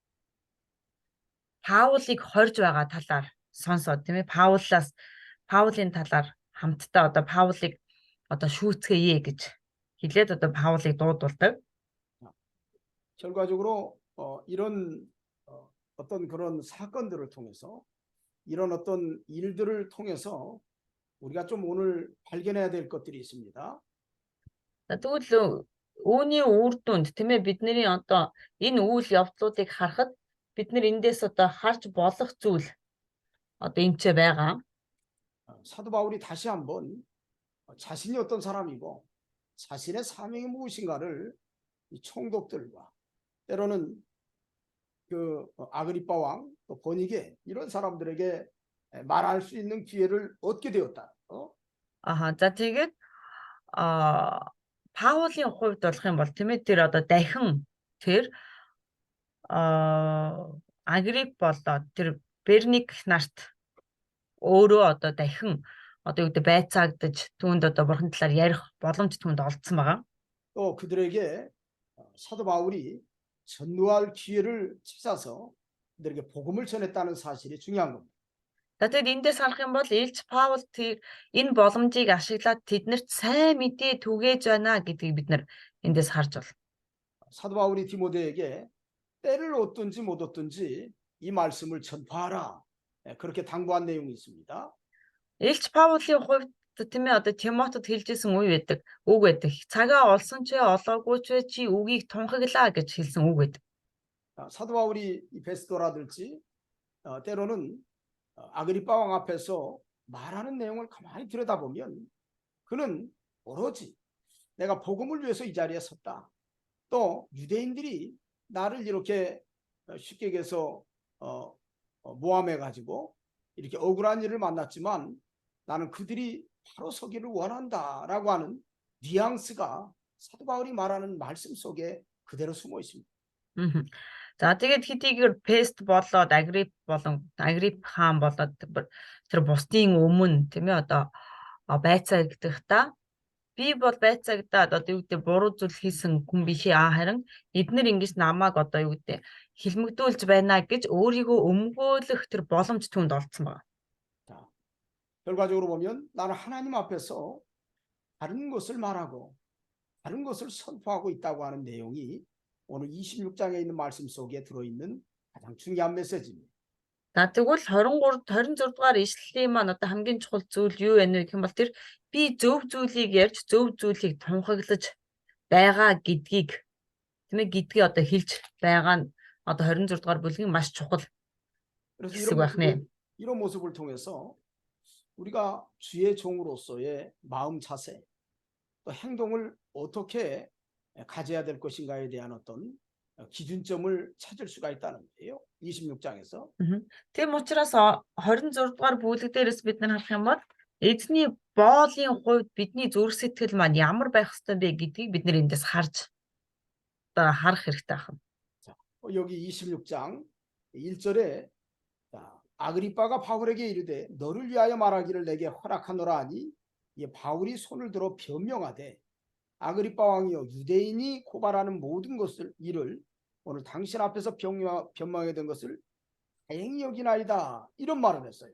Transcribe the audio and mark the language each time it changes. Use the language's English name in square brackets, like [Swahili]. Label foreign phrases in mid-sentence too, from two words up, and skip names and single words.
[Mongolian] Паулыг хорж байгаа талаар сонсоод тийм ээ Паулийн талаар хамтдаа одоо Паулыг одоо шүүцгээе гэж хэлээд одоо Паулыг дуудулдаг. [Korean] 결과적으로 이런 어떤 그런 사건들을 통해서 이런 어떤 일들을 통해서 우리가 좀 오늘 발견해야 될 것들이 있습니다. [Mongolian] За тэгвэл үүний үр дүнд тийм ээ бидний одоо энэ үйл явдлуудыг харахад бид нар эндээс одоо харж болох зүйл одоо эмчээ байгаа. [Korean] 사도 바울이 다시 한번 자신이 어떤 사람이고 자신의 사명이 무엇인가를 이 총독들과 때로는 그 아그리파 왕, 또 버니게 이런 사람들에게 말할 수 있는 기회를 얻게 되었다. [Mongolian] За тэгээд Паулийн хувьд болох юм бол тийм ээ тэр одоо дахин тэр Агрип болоод тэр Берник нарт өөрөө одоо дахин одоо юу гэдэг байцаагдаж түүнд одоо бурхан талаар ярих боломж түүнд олдсон байгаа. [Korean] 또 그들에게 사도 바울이 전도할 기회를 찾아서 그들에게 복음을 전했다는 사실이 중요한 겁니다. [Mongolian] За тэгэд эндээс харах юм бол Илч Паул тэр энэ боломжийг ашиглаад тэднэрт сайн мэдээ түгээж байна гэдгийг бид нар эндээс харж байна. [Korean] 사도 바울이 디모데에게 때를 얻든지 못 얻든지 이 말씀을 전파하라. 그렇게 당부한 내용이 있습니다. [Mongolian] Илч Паулийн хувьд тийм ээ одоо Тимотед хэлжсэн үг байдаг. Үг байдаг. Цагаа олсон ч олоогүй ч чи үгийг тунхаглаа гэж хэлсэн үг байдаг. [Korean] 사도 바울이 이 베스도라든지 때로는 아그리파 왕 앞에서 말하는 내용을 가만히 들여다보면 그는 오로지 내가 복음을 위해서 이 자리에 섰다. 또 유대인들이 나를 이렇게 쉽게 얘기해서 모함해 가지고 이렇게 억울한 일을 만났지만 나는 그들이 바로 서기를 원한다라고 하는 뉘앙스가 사도 바울이 말하는 말씀 속에 그대로 숨어 있습니다. [Mongolian] За тэгээд хэдийгээр Пест болоод Агрип хаан болоод тэр бусдын өмнө тийм ээ одоо байцаагдахта би бол байцаагдаад одоо юу гэдэг буруу зүйл хийсэн хүн бишээ харин эднэр ингэж намайг одоо юу гэдэг хилмигдүүлж байна гэж өөрийгөө өмгөөлөх тэр боломж түнд олдсон байна. [Korean] 자, 결과적으로 보면 나는 하나님 앞에서 다른 것을 말하고 다른 것을 선포하고 있다고 하는 내용이 오늘 26장에 있는 말씀 속에 들어있는 가장 중요한 메시지입니다. [Mongolian] За тэгвэл 26 дугаар ишлэлийн маань одоо хамгийн чухал зүйл юу вэ гэх юм бол тэр би зөв зүйлийг ярьж зөв зүйлийг тунхаглаж байгаа гэдгийг тийм ээ гэдгийг одоо хэлж байгаа нь одоо 26 дугаар бүлгийн маш чухал [Korean] 그래서 [Mongolian] хэсэг байх нэ. [Korean] 이런 모습을 통해서 우리가 주의 종으로서의 마음 자세 또 행동을 어떻게 가져야 될 것인가에 대한 어떤 기준점을 찾을 수가 있다는 거예요. 26장에서. [Mongolian] Тийм учраас 26 дугаар бүлэг дээрээс бид нар харах юм бол эзний боолын хувьд бидний зүрх сэтгэл маань ямар байх ёстой бэ гэдгийг бид нэр эндээс харж одоо харах хэрэгтэй байна. [Korean] 자, 여기 26장 1절에 아그리빠가 바울에게 이르되 너를 위하여 말하기를 내게 허락하노라 하니 이 바울이 손을 들어 변명하되 아그리빠 왕이여 유대인이 고발하는 모든 것을 일을 오늘 당신 앞에서 변명하게 된 것을 다행히 여기나이다 이런 말을 했어요.